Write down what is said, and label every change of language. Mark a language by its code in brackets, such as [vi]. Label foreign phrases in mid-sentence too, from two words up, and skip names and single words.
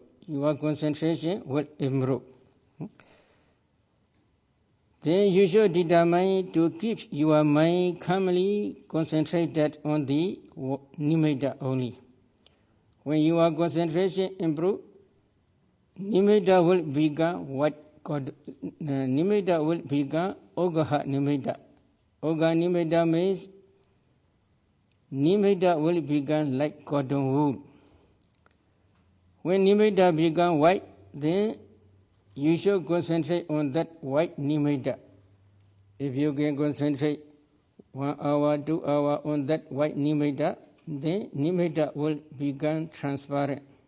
[en] Your concentration will improve. Then you should determine to keep your mind calmly concentrated on the nimitta only. When your concentration improves, nimitta will become nimitta will become [pi] ogaha nimitta. Oga nimitta [en] means nimitta will become like cotton wool. When nimitta become white, then you should concentrate on that white nimitta. If you can concentrate 1 hour, 2 hours on that white nimitta, then nimitta will become transparent.